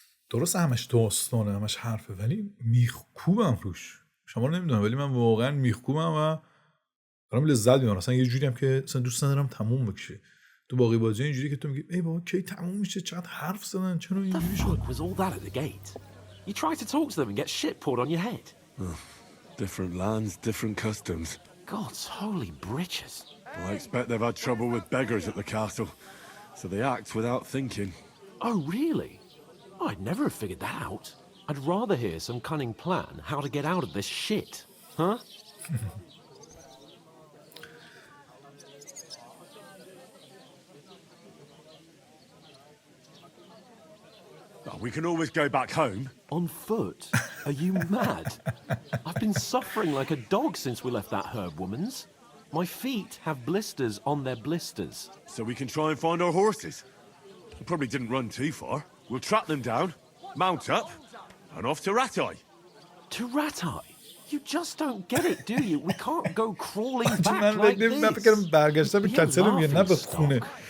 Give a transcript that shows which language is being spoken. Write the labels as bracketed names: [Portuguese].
[Persian] درست همش داستانه، همش حرفه، ولی میخکوبم روش. شما رو نمیدونم، ولی من واقعا میخکوبم و دارم لذت میبرم. اصلا یه جوری هم که اصلا دوست ندارم تموم بشه. تو باقی بازی اینجوری که تو میگی ای بابا کی تموم میشه، چقدر حرف زدن، چرا اینجوری شد. [English] What was all that at the gate? You tried to talk to them and get shit poured on your head. Different lands, different customs. God's holy britches. Well, I expect they've had trouble with beggars at the castle, so they act without thinking. Oh, really? I'd never have figured that out. I'd rather hear some cunning plan how to get out of this shit. Huh? Oh, we can always go back home. On foot? Are you mad? I've been suffering like a dog since we left that herb woman's. My feet have blisters on their blisters. So we can try and find our horses. We probably didn't run too far. We'll track them down, mount up, and off to Ratai. To Ratai? You just don't get it, do you? We can't go crawling back like this. [Persian] من فکرم برگشتم به کتل میگه نه به خونه.